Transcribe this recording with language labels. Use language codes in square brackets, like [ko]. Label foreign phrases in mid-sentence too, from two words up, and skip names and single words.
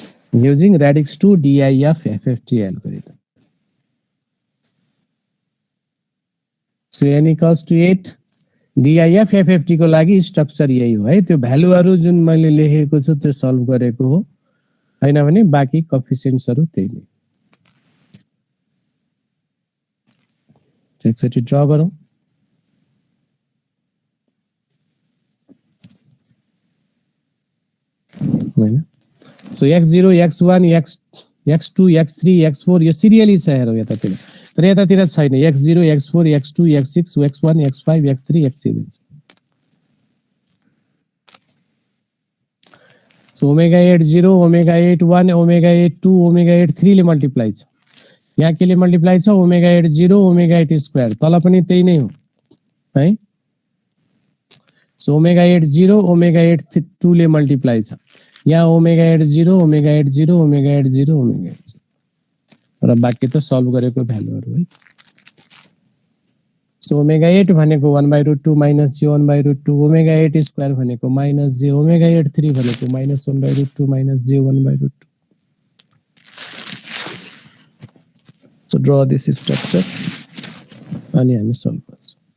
[en] using radix 2 DIF FFT algorithm. So n equals to 8 DIF FFT [ne] को लागि स्ट्रक्चर यही हो है त्यो भ्यालुहरु जुन मैले लेखेको छु त्यो सल्भ गरेको हो हैन भने बाकी कोएफिसिएन्ट्सहरु त्यही नै एकचोटी ड्रा गरौँ हैन सो x0 x1 x2 x3 x4 यो सिरियली छ हेरौ यतातिर तर यतातिर छैन x0 x4 x2 x6 x1 x5 x3 x7 [en] so omega 8 0 omega 8 1 omega 8 2 omega 8 3 [ne] ले मल्टिप्लाई छ यहाँ केले मल्टिप्लाई छ ओमेगा 8 0 ओमेगा 8 स्क्वायर तल पनि त्यही नै हो है सो ओमेगा 8 0 ओमेगा 8 2 ले मल्टिप्लाई छ यहाँ ओमेगा 8 0 ओमेगा 8 0 ओमेगा 8 0 ओमेगा 8 0 र बाकी त सल्भ गरेको भ्यालुहरु है सो ओमेगा 8 भनेको 1/√2 माइनस j 1/√2 ओमेगा 8 स्क्वायर भनेको माइनस j ओमेगा 8 3 भनेको माइनस 1/√2 माइनस j 1/√2 [en] So draw this structure and [ne] हामी solve गर्छौं